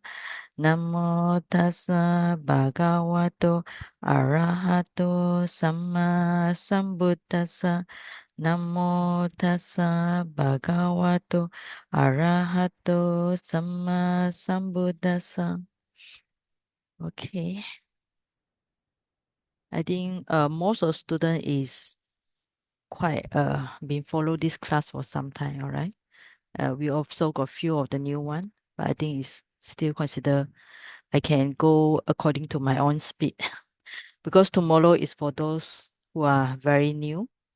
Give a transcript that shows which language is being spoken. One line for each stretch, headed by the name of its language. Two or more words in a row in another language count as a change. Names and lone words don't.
Pali: Namo tassa bhagavato arahato sama sambuddhassa. Namo tassa bhagavato arahato sama sambuddhassa.
English: Okay. I think most of student is quite been follow this class for some time, all right? We also got few of the new one, but I think it's still consider I can go according to my own speed because tomorrow is for those who are very new.